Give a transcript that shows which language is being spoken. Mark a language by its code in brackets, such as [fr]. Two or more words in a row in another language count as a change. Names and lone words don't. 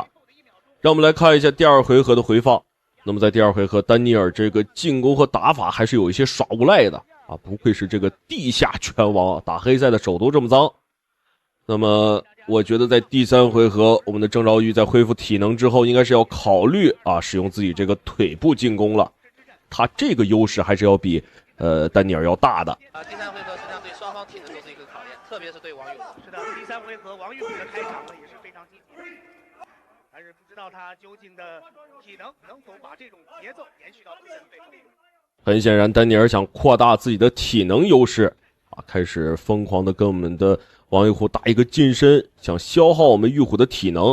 [zh] 讓我們來看一下第二回合的回放。那麼在第二回合，丹尼爾這個進攻和打法還是有一些耍無賴的啊，不愧是這個地下拳王，打黑賽的手都這麼髒。那麼我覺得在第3回合，我們的鄭昭玉在恢復體能之後，應該是要考慮使用自己這個腿部進攻了。他這個優勢還是要比丹尼爾要大的。第3回合實際上對雙方體能都是一個考驗，特別是對王玉虎。是的，第3回合王玉虎的開場呢也是非常積極，但是不知道他究竟的體能能否把這種節奏延續到第3回合。很顯然，丹尼爾想擴大自己的體能優勢開始瘋狂的跟我們的王玉虎打一個近身，想消耗我們玉虎的體能。